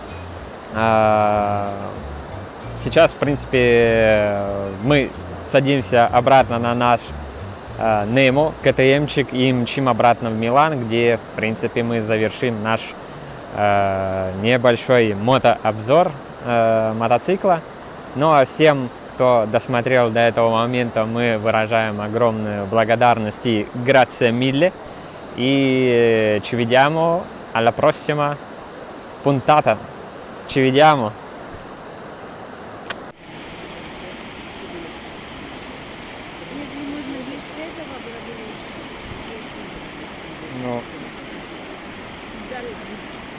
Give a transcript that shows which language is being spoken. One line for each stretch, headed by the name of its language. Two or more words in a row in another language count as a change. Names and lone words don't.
Russian: Сейчас, в принципе, мы садимся обратно на наш Немо, КТМчик, и мчим обратно в Милан, где, в принципе, мы завершим наш небольшой мотообзор мотоцикла. Ну а всем, кто досмотрел до этого момента, мы выражаем огромную благодарность и
Italian: grazie mille. И ci vediamo alla prossima puntata. Ci vediamo.
Russian: Если можно без этого было бы лучше. Ну, Если... Да,